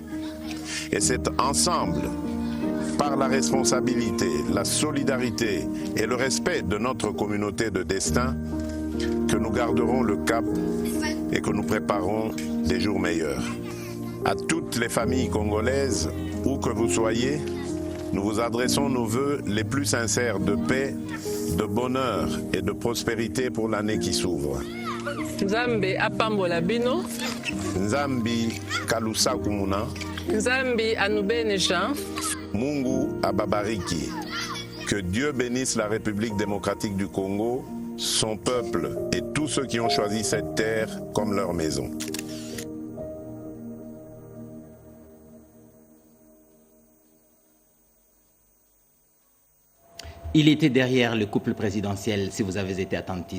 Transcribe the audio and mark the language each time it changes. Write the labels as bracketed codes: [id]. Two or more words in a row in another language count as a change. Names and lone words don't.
[fr] Et c'est ensemble, par la responsabilité, la solidarité et le respect de notre communauté de destin, que nous garderons le cap et que nous préparerons des jours meilleurs. À toutes les familles congolaises, où que vous soyez, nous vous adressons nos vœux les plus sincères de paix, de bonheur et de prospérité pour l'année qui s'ouvre. [ln] Nzambe apambola bino. [kg] Nzambi kalusa kumuna. [lua] Nzambi anubeneja. [sw] Mungu ababariki. [fr] Que Dieu bénisse la République démocratique du Congo, son peuple et tous ceux qui ont choisi cette terre comme leur maison. Il était derrière le couple présidentiel, si vous avez été attentif.